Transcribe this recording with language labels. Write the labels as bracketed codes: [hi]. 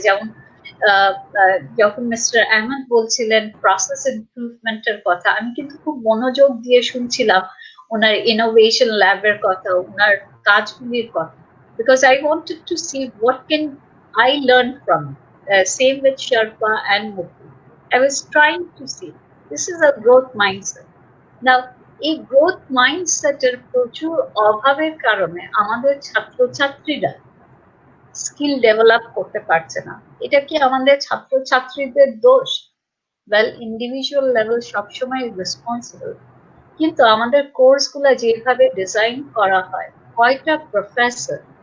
[bn] যেমন যখন মিস্টার আহমদ বলছিলেন প্রসেস ইমপ্রুভমেন্টের কথা, আমি কিন্তু খুব মনোযোগ দিয়ে শুনছিলাম ওনার ইনোভেশন ল্যাবের কথা, ওনার কাজগুলির কথা, [en] because I wanted to see what can I learn from it. Same with Sherpa and Mukul. I was trying to see this is a growth mindset. [bn] Now এই গ্রোথ মাইন্ডসেটের প্রচুর অভাবের কারণে আমাদের ছাত্রছাত্রীরা স্কিল ডেভেলপ করতে পারছে না। এটা কি আমাদের ছাত্রছাত্রীদের দোষ? ওয়েল, ইন্ডিভিজুয়াল লেভেল সবসময় রেসপন্সিবল, কিন্তু আমাদের কোর্সগুলো যেভাবে ডিজাইন করা হয়, কয়টা প্রফেসর